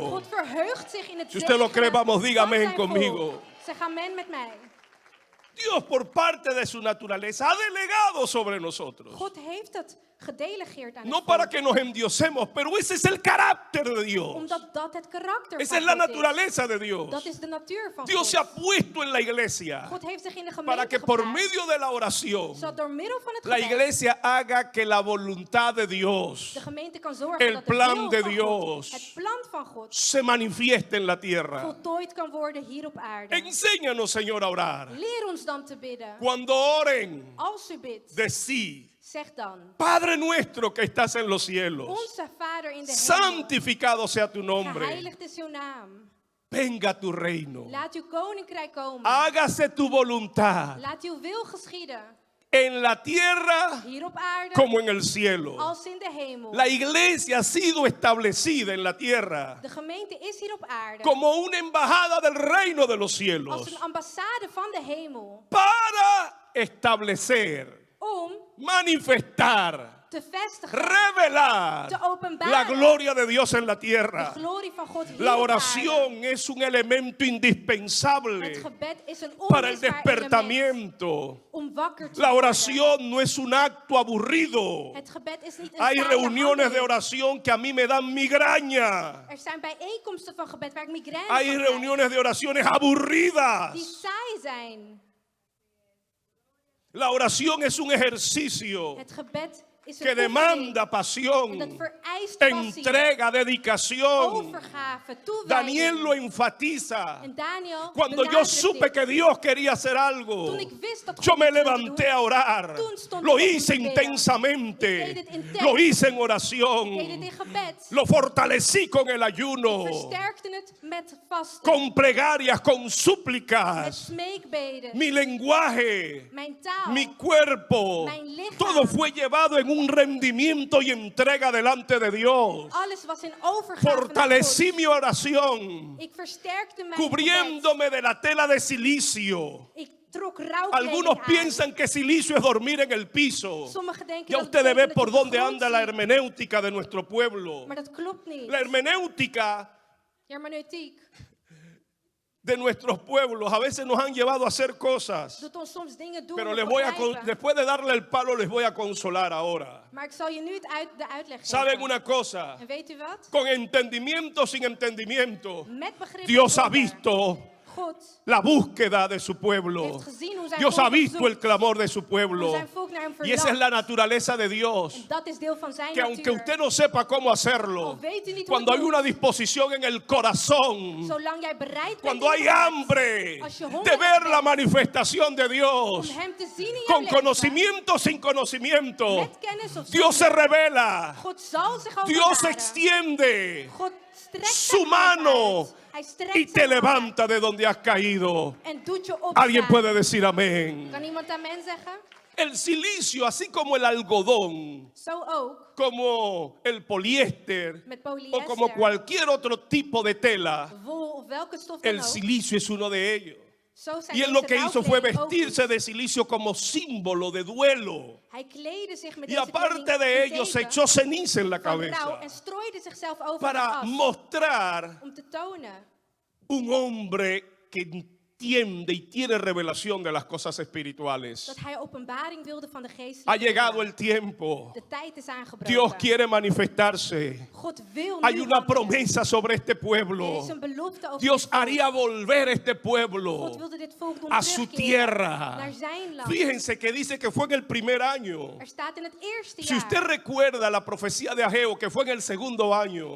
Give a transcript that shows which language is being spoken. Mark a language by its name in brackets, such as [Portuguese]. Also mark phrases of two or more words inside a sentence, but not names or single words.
[Dutch] God verheugt zich in het [Spanish] Si usted lo cree, [Dutch] zegenen [Spanish] vamos, diga [Dutch] van [Spanish] amén [Dutch] zijn volk. [Spanish] conmigo. [Dutch] Zeg amen met mij. [Spanish] Dios, por parte de su naturaleza, ha delegado sobre nosotros. [Dutch] God heeft het gedelegeerd aan [Spanish] No [Dutch] het [Spanish] para [Dutch] volk. [Spanish] que nos endiosemos, pero ese es el carácter de Dios. [Dutch] Omdat dat het karakter [Spanish] Esa [Dutch] van [Spanish] es la [Dutch] God is. [Spanish] naturaleza de Dios. [Dutch] Dat is de natuur van [Spanish] Dios [Dutch] God. [Spanish] se ha puesto en la iglesia [Dutch] God heeft zich in de [Spanish] para [Dutch] gemeente [Spanish] que por [Dutch] geplaatst, [Spanish] medio de la oración [Dutch] zodat door middel van het [Spanish] la [Dutch] gebed [Spanish] iglesia haga que la voluntad de Dios [Dutch] de gemeente kan zorgen [Spanish] el [Dutch] dat de [Spanish] plan [Dutch] wil [Spanish] de [Dutch] van [Spanish] Dios [Dutch] God, het plan van God, [Spanish] se manifieste en la tierra. [Dutch] voltooid kan worden hier op aarde. [Spanish] Enséñanos, Señor, a orar. [Dutch] Leer ons dan te bidden. [Spanish] Cuando oren, [Dutch] Als u bidt, [Spanish] decí, [Dutch] zeg dan: [Spanish] Padre nuestro que estás en los cielos, [Dutch] Onze Vader in de hemel, [Spanish] santificado sea tu nombre. [Dutch] geheiligd is uw naam. [Spanish] Venga tu reino. [Dutch] Laat uw koninkrijk komen. [Spanish] Hágase tu voluntad [Dutch] Laat uw wil geschieden, [Spanish] en la tierra [Dutch] hier op aarde [Spanish] como en el cielo. [Dutch] als in de hemel. [Spanish] La iglesia ha sido establecida en la tierra [Dutch] De gemeente is hier op aarde [Spanish] como una embajada del reino de los [Dutch] als [Spanish] cielos [Dutch] een ambassade van de hemel [Spanish] para establecer, [Dutch] om [Spanish] manifestar, [Dutch] te vestigen, [Spanish] revelar [Dutch] te openbaren [Spanish] la gloria de Dios en la [Dutch] de [Spanish] tierra. [Dutch] glorie van God hier [Spanish] La [Dutch] op aarde. [Spanish] oración es un elemento [Dutch] Het [Spanish] indispensable [Dutch] gebed is een [Spanish] para el [Dutch] onmisbaar element [Spanish] despertamiento. [Dutch] om wakker te [Spanish] La [Dutch] worden. [Spanish] oración no es un acto aburrido. [Dutch] Het gebed is niet een [Spanish] Hay [Dutch] saaie [Spanish] reuniones de [Dutch] handeling. [Spanish] oración que a mí me dan migraña. [Dutch] Er zijn bijeenkomsten van gebed waar ik migraine [Spanish] Hay [Dutch] van krijg, [Spanish] reuniones de oraciones [Dutch] die [Spanish] aburridas. [Dutch] saai zijn. [Spanish] La oración es un ejercicio [Dutch] Het gebed is [Spanish] que [Dutch] een [Spanish] demanda [Dutch] oefening [Spanish] pasión, [Dutch] en dat vereist passie, [Spanish] entrega, dedicación. [Dutch] overgave, toewijding. [Spanish] Daniel lo enfatiza. [Dutch] En Daniel [Spanish] Cuando yo [Dutch] benadrukt [Spanish] supe [Dutch] dit. [Spanish] que Dios quería hacer algo, [Dutch] Toen ik wist dat God [Spanish] yo me [Dutch] iets wilde [Spanish] levanté [Dutch] doen, [Spanish] a orar. [Dutch] toen stond [Spanish] Lo [Dutch] ik op om [Spanish] hice [Dutch] te bidden. [Spanish] intensamente. [Dutch] Ik deed het intens. [Spanish] Lo hice en [Dutch] Ik deed het [Spanish] oración. [Dutch] in gebed. [Spanish] Lo fortalecí con el ayuno, [Dutch] Versterkte het met vasten, [Spanish] con plegarias, con [Dutch] met [Spanish] súplicas. [Dutch] smeekbeden. [Spanish] Mi lenguaje, [Dutch] Mijn taal, [Spanish] mi cuerpo, [Dutch] Mijn lichaam. [Spanish] todo fue llevado en un rendimiento y entrega delante de Dios. [Dutch] alles was in overgave naar [Spanish] Fortalecí [Dutch] God. [Spanish] mi oración, [Dutch] Ik versterkte mijn gebed. [Spanish] cubriéndome de la tela de silicio. [Dutch] Ik trok rouwkleding [Spanish] Algunos [Dutch] aan. [Spanish] piensan que silicio es dormir en el piso. [Dutch] Sommigen denken [Spanish] Ya [Dutch] dat [Spanish] ustedes ven [Dutch] betekent [Spanish] por [Dutch] dat je op [Spanish] dónde [Dutch] de grond [Spanish] anda la [Dutch] zit. [Spanish] hermenéutica de nuestro pueblo. [Dutch] Maar dat klopt niet. [Spanish] La hermenéutica [Dutch] Hermeneutiek [Spanish] de nuestros pueblos a veces nos han llevado a hacer cosas. [Dutch] doet ons soms dingen doen [Spanish] Pero [Dutch] of [Spanish] les voy a, [Dutch] begrijpen. [Spanish] después de darle el palo, les voy a consolar ahora. [Dutch] Maar ik zal je nu de uitleg geven. [Spanish] ¿Saben una cosa? [Dutch] En weet u wat? [Spanish] Con entendimiento, sin entendimiento, [Dutch] Met begrip [Spanish] Dios [Dutch] en [Spanish] ha [Dutch] zonder. [Spanish] visto [Dutch] God [Spanish] la búsqueda de su pueblo. [Dutch] heeft gezien hoe zijn [Spanish] Dios [Dutch] volk [Spanish] ha [Dutch] hem [Spanish] visto el [Dutch] zoekt, [Spanish] clamor de su [Dutch] hoe [Spanish] pueblo. [Dutch] zijn volk naar hem [Spanish] Y esa es [Dutch] verlangt. [Spanish] la naturaleza de Dios. [Dutch] En dat is deel van zijn [Spanish] Que aunque [Dutch] natuur. [Spanish] usted no sepa cómo hacerlo, [Dutch] Al weet u niet hoe [Spanish] cuando [Dutch] het [Spanish] hay [Dutch] moet, [Spanish] una disposición en el corazón, [Dutch] zolang jij bereid bent [Spanish] cuando [Dutch] in [Spanish] hay [Dutch] je hart, [Spanish] hambre [Dutch] als je [Spanish] de [Dutch] hongerig [Spanish] ver la [Dutch] bent [Spanish] manifestación de [Dutch] om [Spanish] Dios, [Dutch] hem te zien in jouw [Spanish] con [Dutch] leven, [Spanish] conocimiento o sin conocimiento, [Dutch] met kennis of [Spanish] Dios se [Dutch] zonder, [Spanish] revela, [Dutch] God zal zich [Spanish] Dios [Dutch] openbaren. [Spanish] extiende [Dutch] God strekt [Spanish] su [Dutch] zijn hand [Spanish] mano [Dutch] uit. Hij strekt [Spanish] y te [Dutch] zijn hand [Spanish] levanta de donde has caído. [Dutch] uit en doet je [Spanish] Alguien [Dutch] opstaan. [Spanish] puede decir amén. [Dutch] Kan iemand amen zeggen? [Spanish] El silicio, así como el algodón, [Dutch] Zo ook [Spanish] como el poliéster [Dutch] met [Spanish] o [Dutch] polyester, [Spanish] como cualquier otro tipo de tela, [Dutch] wol of welke stof dan [Spanish] el [Dutch] ook. [Spanish] silicio es uno de ellos. [Dutch] Zo zijn [Spanish] Y él lo [Dutch] deze [Spanish] que hizo fue [Dutch] rouwkleding ook [Spanish] vestirse [Dutch] iets. [Spanish] de silicio como símbolo de duelo. [Dutch] Hij kleedde zich met [Spanish] Y [Dutch] deze [Spanish] aparte [Dutch] kleding [Spanish] de [Dutch] in [Spanish] ello, se [Dutch] teken [Spanish] echó ceniza en la [Dutch] van rouw [Spanish] cabeza [Dutch] en strooide zichzelf over de [Spanish] para [Dutch] as [Spanish] mostrar [Dutch] om te tonen [Spanish] un hombre que entiende y tiene revelación de las cosas espirituales. [Dutch] dat hij openbaring wilde van de [Spanish] Ha [Dutch] geestelijke [Spanish] llegado [Dutch] dingen. [Spanish] el tiempo. [Dutch] De tijd is aangebroken. [Spanish] Dios quiere manifestarse. [Dutch] God wil [Spanish] Hay [Dutch] nu [Spanish] una [Dutch] handelen. [Spanish] promesa sobre este [Dutch] Er [Spanish] pueblo. [Dutch] is een belofte over [Spanish] Dios [Dutch] dit volk. [Spanish] haría volver este [Dutch] God [Spanish] pueblo [Dutch] wilde dit volk doen [Spanish] a su [Dutch] terugkeren [Spanish] tierra. [Dutch] naar zijn land. [Spanish] Fíjense que dice que fue en el primer año. [Dutch] Er staat in het eerste [Spanish] Si usted [Dutch] jaar. [Spanish] recuerda la profecía de Ageo, que fue en el segundo año,